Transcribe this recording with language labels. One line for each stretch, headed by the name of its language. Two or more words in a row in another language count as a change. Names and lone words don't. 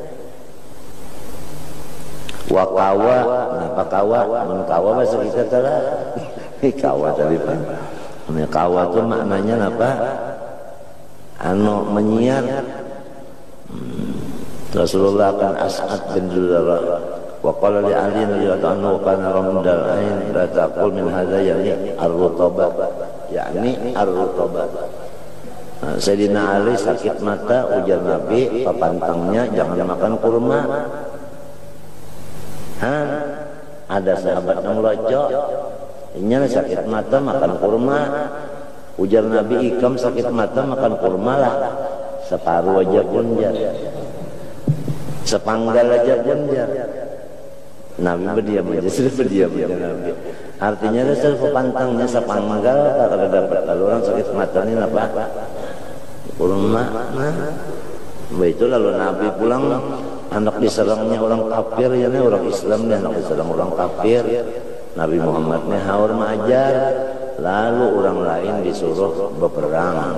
Banjar: Wakawa, apa kawa? Kawa bahasa kita telah. Kawa tadi pak. Kawa itu maknanya apa? Anu menyiar. Rasulullah akan As'ad bin Zurarah.
Arabic: وقال لعلي رضي الله عنه كان رمد العين لا تأكل من هذا يعني الرطب. يعني الرطب.
Banjar: Sayyidina Ali sakit mata, ujar Nabi papantangnya jangan makan kurma. Ada sahabat yang lojo ini sakit mata makan kurma, ujar Nabi ikam sakit mata makan kurma lah separuh aja pun jar, sepanggal aja pun jar. Nabi berdiam aja, sudah berdiam aja Nabi. Artinya dasar papantangnya sepanggal kalau dapat kalau orang sakit mata ini apa? Kurma, itu lalu Nabi pulang anak diserangnya orang kafir ya orang Islam nih anak diserang orang kafir. Nabi Muhammadnya haur mengajar, lalu orang lain disuruh berperang.